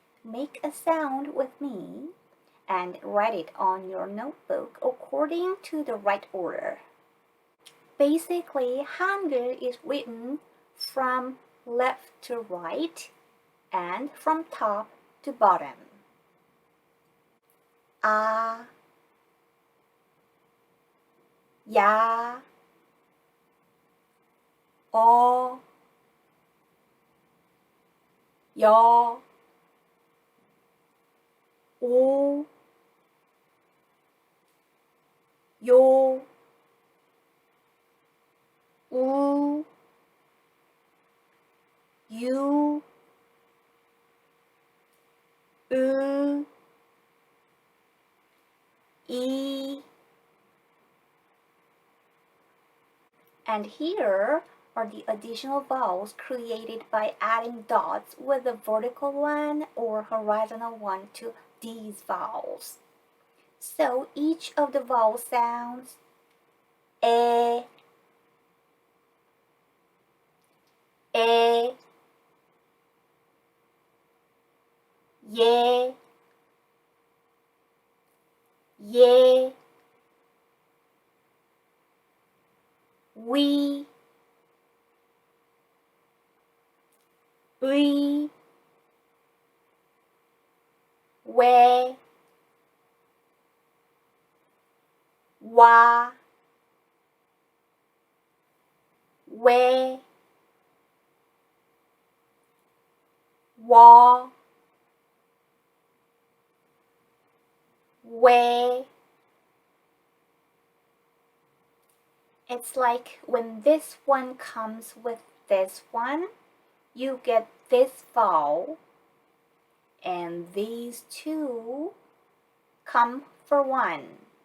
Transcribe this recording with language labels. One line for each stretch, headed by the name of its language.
English: Make a sound with me and write it on your notebook according to the right order. Basically, Hangul is written from left to right and from top to bottom.
Korean: 아, 야, 어, 여, 오, 요, 우, 유, 으, 이.
English: And here are the additional vowels created by adding dots with a vertical one or horizontal one to these vowels. So each of the vowel sounds
Korean: 에, 에, 예, 예, 위, 의, 왜, 와, 왜, 워, 왜.
English: It's like when this one comes with this one, you get this vowel, and these two come for one.